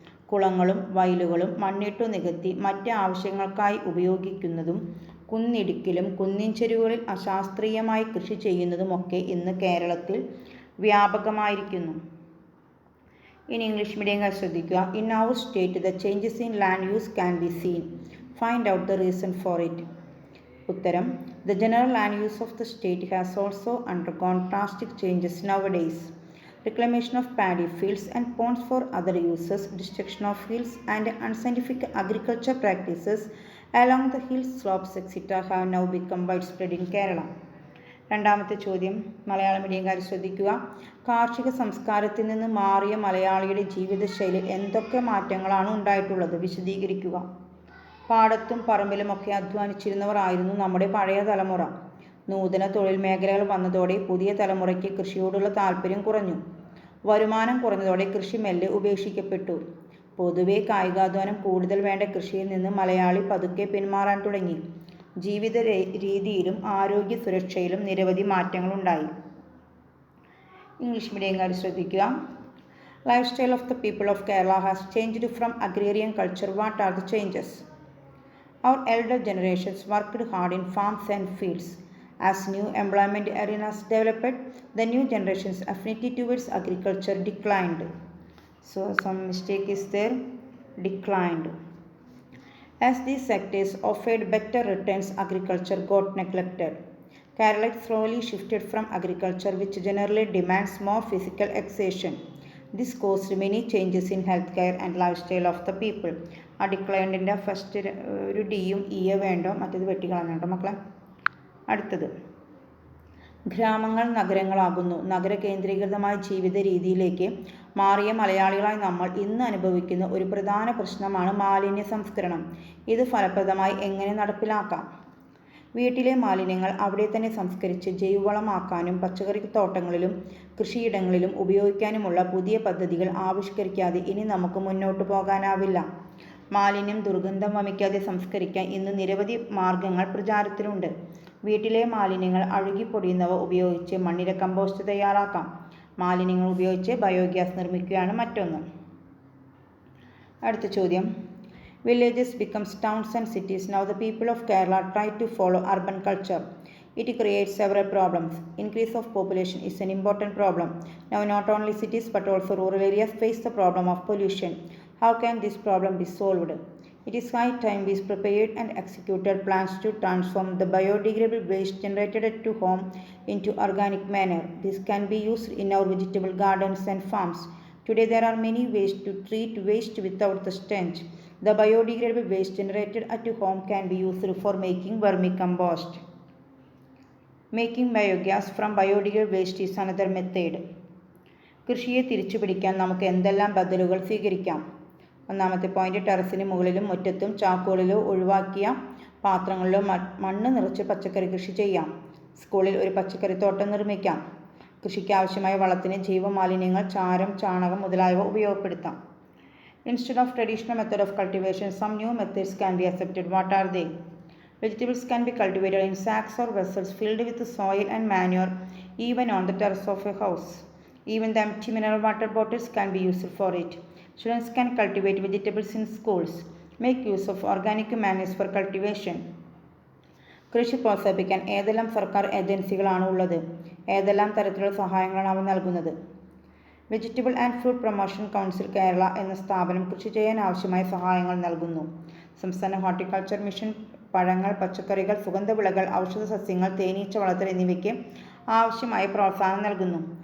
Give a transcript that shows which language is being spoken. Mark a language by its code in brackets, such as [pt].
[ml] കുളങ്ങളും വയലുകളും മണ്ണിട്ടു നികത്തി മറ്റ് ആവശ്യങ്ങൾക്കായി ഉപയോഗിക്കുന്നതും കുന്നിടിക്കലും കുന്നിൻ ചെരുവുകളിൽ അശാസ്ത്രീയമായി കൃഷി ചെയ്യുന്നതുമൊക്കെ ഇന്ന് കേരളത്തിൽ വ്യാപകമായിരിക്കുന്നു. ഇൻ ഇംഗ്ലീഷ് മീഡിയം ശ്രദ്ധിക്കുക. [en] In our state the changes in land use can be seen. Find out the reason for it. [ml] ഉത്തരം: [en] The general land use of the state has also undergone drastic changes nowadays. Reclamation of paddy fields and ponds for other uses, destruction of fields, and unscientific agriculture practices along the hill slopes etc. have now become widespread in Kerala. [ml] രണ്ടാമത്തെ ചോദ്യം മലയാളം മീഡിയംകാർ ശ്രദ്ധിക്കുക. കാർഷിക സംസ്കാരത്തിൽ നിന്ന് മാറിയ മലയാളിയുടെ ജീവിതശൈലിയിൽ എന്തൊക്കെ മാറ്റങ്ങളാണ് ഉണ്ടായിട്ടുള്ളത്? വിശദീകരിക്കുക. പാടത്തും പറമ്പിലുമൊക്കെ അധ്വാനിച്ചിരുന്നവർ ആയിരുന്നു നമ്മുടെ പഴയ തലമുറ. നൂതന തൊഴിൽ മേഖലകൾ വന്നതോടെ പുതിയ തലമുറയ്ക്ക് കൃഷിയോടുള്ള താല്പര്യം കുറഞ്ഞു. വരുമാനം കുറഞ്ഞതോടെ കൃഷി മെല്ലെ ഉപേക്ഷിക്കപ്പെട്ടു. പൊതുവെ കായികാധ്വാനം കൂടുതൽ വേണ്ട കൃഷിയിൽ നിന്ന് മലയാളി പതുക്കെ പിന്മാറാൻ തുടങ്ങി. ജീവിത രീതിയിലും ആരോഗ്യ സുരക്ഷയിലും നിരവധി മാറ്റങ്ങളുണ്ടായി. ഇംഗ്ലീഷ് മീഡിയംകാർ ശ്രദ്ധിക്കുക. [en] Lifestyle of the people of Kerala has changed from agrarian culture. What are the changes? Our elder generations worked hard in farms and fields. As new employment arenas developed, the new generation's affinity towards agriculture declined. So some mistake is there, declined. As these sectors offered better returns, agriculture got neglected. Kerala slowly shifted from agriculture, which generally demands more physical exertion. This caused many changes in healthcare and lifestyle of the people. [ml] ആ ഡിക്ലൈൻഡിൻ്റെ first ഒരു ഡിയും ഇയെ വേണ്ടോ, മറ്റേത് വെട്ടിക്കളഞ്ഞോ മക്കളെ. അടുത്തത്, ഗ്രാമങ്ങൾ നഗരങ്ങളാകുന്നു. നഗര കേന്ദ്രീകൃതമായ ജീവിത രീതിയിലേക്ക് മാറിയ മലയാളികളായി നമ്മൾ ഇന്ന് അനുഭവിക്കുന്ന ഒരു പ്രധാന പ്രശ്നമാണ് മാലിന്യ സംസ്കരണം. ഇത് ഫലപ്രദമായി എങ്ങനെ നടപ്പിലാക്കാം? വീട്ടിലെ മാലിന്യങ്ങൾ അവിടെ തന്നെ സംസ്കരിച്ച് ജൈവവളമാക്കാനും പച്ചക്കറിത്തോട്ടങ്ങളിലും കൃഷിയിടങ്ങളിലും ഉപയോഗിക്കാനുമുള്ള പുതിയ പദ്ധതികൾ ആവിഷ്കരിക്കാതെ ഇനി നമുക്ക് മുന്നോട്ടു പോകാനാവില്ല. മാലിന്യം ദുർഗന്ധം വമിക്കാതെ സംസ്കരിക്കാൻ ഇന്ന് നിരവധി മാർഗങ്ങൾ പ്രചാരത്തിലുണ്ട്. വീട്ടിലെ മാലിന്യങ്ങൾ അഴുകിപ്പൊടിയുന്നവ ഉപയോഗിച്ച് മണ്ണിര കമ്പോസ്റ്റ് തയ്യാറാക്കാം. മാലിന്യങ്ങൾ ഉപയോഗിച്ച് ബയോഗ്യാസ് നിർമ്മിക്കുകയാണ് മറ്റൊന്ന്. അടുത്ത ചോദ്യം, [en] Villages becomes towns and cities. Now the people of Kerala try to follow urban culture. It creates several problems. Increase of population is an important problem. Now not only cities but also rural areas face the problem of pollution. How can this problem be solved? It is high time we prepared and executed plans to transform the biodegradable waste generated at home into organic manner. This can be used in our vegetable gardens and farms. Today there are many ways to treat waste without the stench. The biodegradable waste generated at home can be used for making vermicompost. Making biogas from biodegradable waste is another method. [ml] കൃഷിയെ തിരിച്ചുപിടിക്കാൻ നമുക്ക് എന്തെല്ലാം ബദലുകൾ സ്വീകരിക്കാം? ഒന്നാമത്തെ point, ടെറസിന് മുകളിലും മുറ്റത്തും ചാക്കുകളിലോ ഒഴിവാക്കിയ പാത്രങ്ങളിലോ മണ്ണ് നിറച്ച് പച്ചക്കറി കൃഷി ചെയ്യാം. സ്കൂളിൽ ഒരു പച്ചക്കറിത്തോട്ടം നിർമ്മിക്കാം. കൃഷിക്ക് ആവശ്യമായ വളത്തിന് ജൈവമാലിന്യങ്ങൾ, ചാരം, ചാണകം മുതലായവ ഉപയോഗപ്പെടുത്താം. [en] Instead of traditional method of cultivation, some new methods can be accepted. What are they? Vegetables can be cultivated in sacks or vessels filled with soil and manure, even on the terrace of a house. Even the empty mineral water bottles can be used for it. Students can cultivate vegetables in schools. Make use of organic manners for cultivation. [ml] കൃഷി പ്രോത്സാഹിപ്പിക്കാൻ ഏതെല്ലാം സർക്കാർ ഏജൻസികളാണ് ഉള്ളത്? ഏതെല്ലാം തരത്തിലുള്ള സഹായങ്ങളാണ് അവ നൽകുന്നത്? Vegetable and fruit promotion council Kerala എന്ന സ്ഥാപനം കൃഷി ചെയ്യാൻ ആവശ്യമായ സഹായങ്ങൾ നൽകുന്നു. സംസ്ഥാന ഹോർട്ടിക്കൾച്ചർ മിഷൻ പഴങ്ങൾ, പച്ചക്കറികൾ, സുഗന്ധവിളകൾ, ഔഷധ സസ്യങ്ങൾ, തേനീച്ച വളർത്തൽ എന്നിവയ്ക്ക് ആവശ്യമായ പ്രോത്സാഹനം നൽകുന്നു.